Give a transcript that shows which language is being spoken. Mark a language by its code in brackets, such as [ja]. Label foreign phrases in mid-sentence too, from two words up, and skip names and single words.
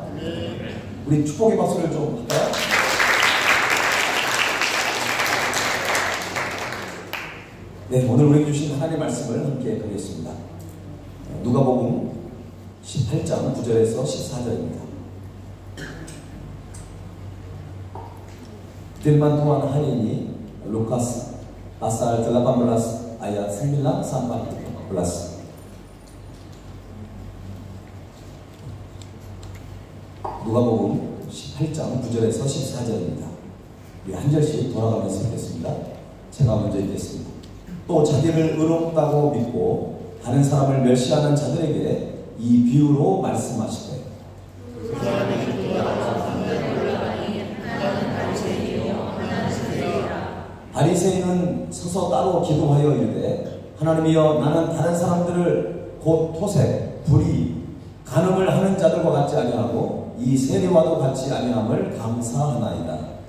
[ko] 우리 축복의 박수를 좀 할까요? 네, 오늘 우리에게 주신 하나님의 말씀을 함께 보겠습니다. 누가복음 18장 9절에서 14절입니다. [id] Firman Tuhan hari ini Lukas pasal 18 ayat 9 sampai 14. [ko] 누가복음 18장 9절에서 14절입니다. 우리 한 절씩 돌아가면서 읽겠습니다. 제가 먼저 읽겠습니다. 또 자기를 의롭다고 믿고 다른 사람을 멸시하는 자들에게 이 비유로 말씀하시되 바리새인은 서서 따로 기도하여 이르되 하나님이여 나는 다른 사람들을 곧 토색, 불의, 간음을 하는 자들과 같지 아니하고 이 세리와도 같지 아니함을 감사하나이다.